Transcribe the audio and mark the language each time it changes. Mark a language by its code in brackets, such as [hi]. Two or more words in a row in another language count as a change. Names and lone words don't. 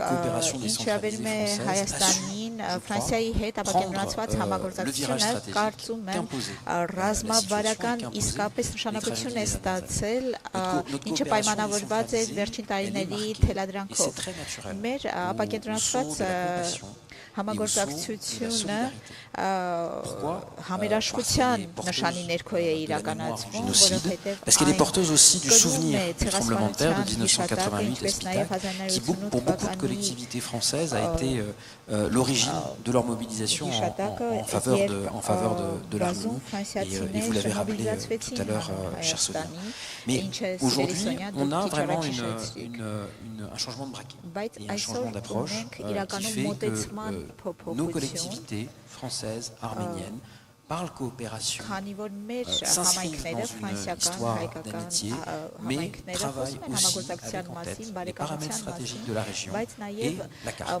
[hy] ինչ վերաբերում է Հայաստանին Ֆրանսիայի հետ ապակենտրոնացված համագործակցությունը կարծում եմ ռազմավարական իսկապես նշանակություն է ստացել, ինչը պայմանավորված է վերջին տարիների թելադրանքով։ Մեր ապակենտրոնացված համագործակցությունը համերաշխության նշանի ներքո է իրականացվում, որովհետև [fr] parce qu'elle est porteuse aussi du souvenir du tremblement de terre de 1988 à Spitac, qui pour beaucoup de collectivités françaises a été l'origine de leur mobilisation en faveur de l'Arménie. Et vous l'avez rappelé tout à l'heure, cher Sonia. Mais aujourd'hui, on a vraiment un changement de braquet et un changement d'approche qui fait que nos collectivités françaises, arméniennes, parlent coopération, s'inscrivent dans une histoire d'amitié, mais travaillent aussi avec en tête les paramètres stratégiques de la région et la carte.